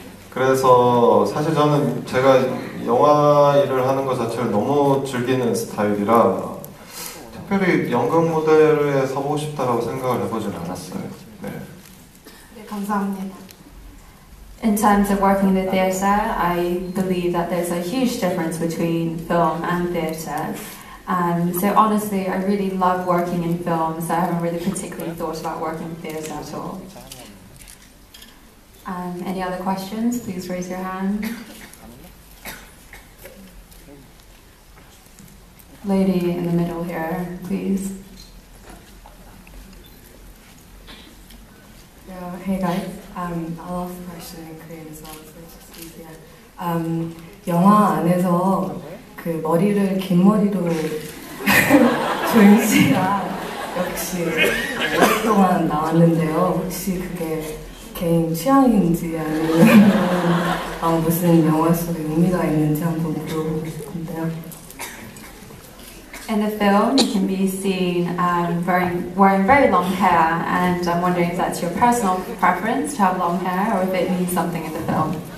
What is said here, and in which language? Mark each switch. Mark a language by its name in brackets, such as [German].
[Korean] 그래서 사실 저는 제가 영화 일을 하는 것 자체를 너무 즐기는 스타일이라 특별히 연극 무대에 서보고 싶다라고 생각을 해보진 않았어요. 네, 감사합니다. [English] In terms of working in the theatre, I believe that there's a huge difference between film and theatre. So honestly, I really love working in films, so I haven't really particularly thought about working in theatre at all. Any other questions? Please raise your hand. Lady in the middle here, please. Hey guys, I'll ask a question in Korean as well, so it's just easier. [Korean] 영화 안에서 그 머리를 긴 머리로 조인 씨가 역시 오랫동안 나왔는데요. 혹시 그게 개인 취향인지 아니면 무슨 영화 속에 의미가 있는지 한번 물어보고 싶은데요. [English] In the film, you can be seen wearing very long hair, and I'm wondering if that's your personal preference to have long hair, or if it means something in the film.